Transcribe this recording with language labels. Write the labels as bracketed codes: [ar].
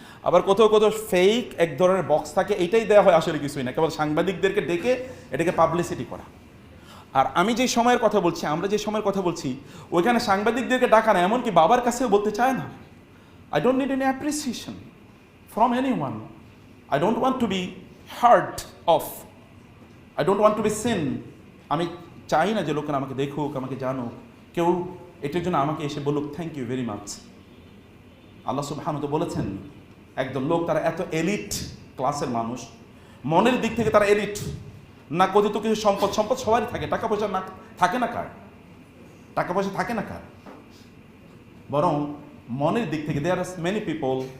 [bn] আবার কোথাও ফেক এক ধরনের বক্স থাকে, এইটাই দেওয়া হয়, আসলে কিছুই না, কেবল সাংবাদিকদেরকে ডেকে এটাকে পাবলিসিটি করা। আর আমি যে সময়ের কথা বলছি, আমরা যে সময়ের কথা বলছি, ওইখানে সাংবাদিকদেরকে ডাকা না, এমনকি বাবার কাছেও বলতে চায় না। [en] I don't need any appreciation from anyone, I don't want to be heard of. I don't want to be seen. [bn] আমি চাই না যে লোকেরা আমাকে দেখুক, আমাকে জানুক, কেউ এটার জন্য আমাকে এসে বলুক [en] Thank you very much. [bn] আল্লাহ সুবহানাহু তো বলেছেন একদল লোক তারা এত এলিট ক্লাসের মানুষ, মনের দিক থেকে তারা এলিট না। কথিত কিছু সম্পদ সবারই থাকে, টাকা পয়সা না থাকে না কার, টাকা পয়সা থাকে না কার, বরং মনের দিক থেকে [en] There are many people.